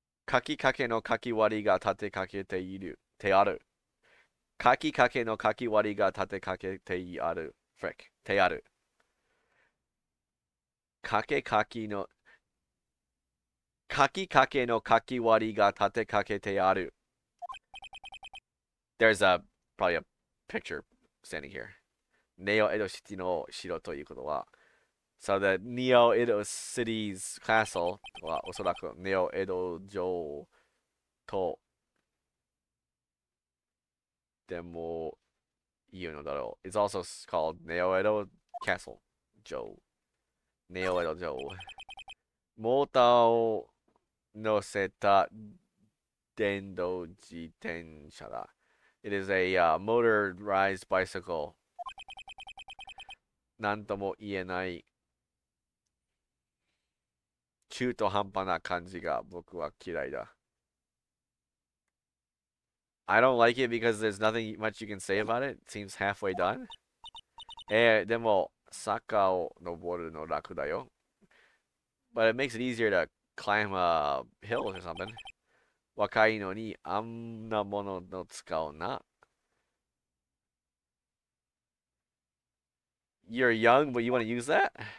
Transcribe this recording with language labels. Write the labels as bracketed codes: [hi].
[ja] 書きかけの書き割りが立てかけている。てある。書きかけの書き割りが立てかけてある。 Frick. てある。書きかけの書きかけの書き割りが立てかけてある。 [en] There's probably a picture standing here. [ja] ネオエドシティの城ということは、 [en] So the Neo Edo City's castle [ja] はおそらくネオエド城とでも言うのだろう。 [en] It's also called Neo Edo Castle 城。 [ja] ネオエド城。モーターを乗せた電動自転車だ。 [en] It is a motorized bicycle. なんとも言えない中途半端な感じが僕は嫌いだ。 I don't like it because there's nothing much you can say about it. It seems halfway done. [ja] でも、坂を登るの楽だよ。 [en] But it makes it easier to climb hills or something. [ja] 若いのにあんなものの使うな。 [en] You're young, but you want to use that?